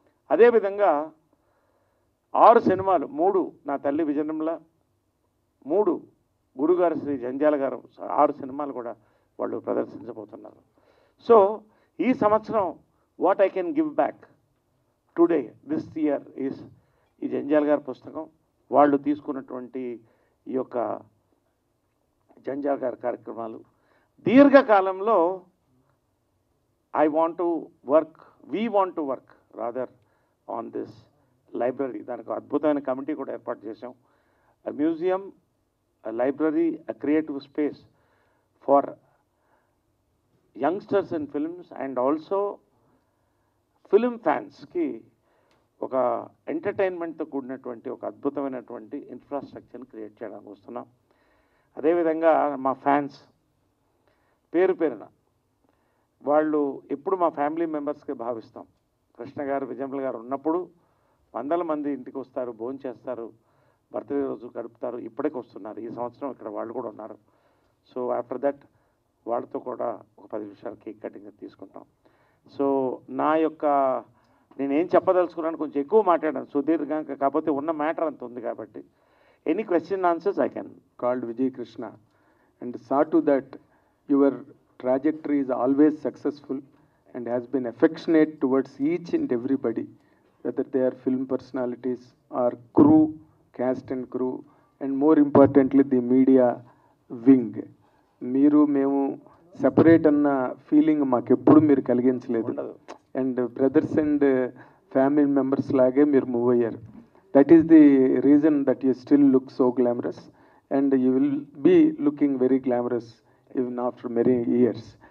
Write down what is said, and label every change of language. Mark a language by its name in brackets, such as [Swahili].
[Telugu] అదేవిధంగా 6 సినిమాలు, 3 నా తల్లి విజయనిర్మల, 3 గురుగారు శ్రీ జంజాల గారు, 6 సినిమాలు కూడా వాళ్ళు ప్రదర్శించబోతున్నారు. సో ఈ సంవత్సరం [English] what I can give back today this year is [Telugu] ఈ జంజాల గారి పుస్తకం, వాళ్ళు తీసుకున్నటువంటి ఈ యొక్క జంజాల గారి కార్యక్రమాలు. [English] దీర్ఘకాలంలో I want to work, we want to work rather on this library. [Telugu] దానికి అద్భుతమైన కమిటీ కూడా ఏర్పాటు చేశాం. [English] A museum, a library, a creative space for youngsters in films and also film fans కి [Telugu] ఒక ఎంటర్టైన్మెంట్తో కూడినటువంటి ఒక అద్భుతమైనటువంటి ఇన్ఫ్రాస్ట్రక్చర్ని క్రియేట్ చేయడానికి వస్తున్నాం. అదేవిధంగా మా ఫ్యాన్స్ పేరు పేరున వాళ్ళు ఎప్పుడు మా ఫ్యామిలీ మెంబర్స్కి భావిస్తాం. కృష్ణ గారు, విజయమ్మ గారు ఉన్నప్పుడు వందల మంది ఇంటికి వస్తారు, భోజనం చేస్తారు, బర్త్డే రోజు గడుపుతారు. ఇప్పటికి వస్తున్నారు. ఈ సంవత్సరం ఇక్కడ వాళ్ళు కూడా ఉన్నారు. సో [English] after that [Telugu] వాళ్ళతో కూడా ఒక 10 నిమిషాలు కేక్ కటింగ్ తీసుకుంటాం. సో నా యొక్క నేనేం చెప్పదలుచుకున్నాను, కొంచెం ఎక్కువ మాట్లాడాను సుదీర్ఘంగా, కాకపోతే ఉన్న మ్యాటర్ అంత ఉంది కాబట్టి [English] Any question answers I can. Called Vijay Krishna, and saw to that your trajectory is always successful and has been affectionate towards each and everybody, whether they are film personalities or crew, cast and crew, and more importantly the media wing. [Telugu] మీరు మేము separate అన్న feeling మాకెప్పుడు మీరు కలిగించలేదు. [English] and brothers and family members [Telugu] లాగే మీరు [English] Move అయ్యారు. That is the reason that you still look so glamorous, and you will be looking very glamorous even after many years.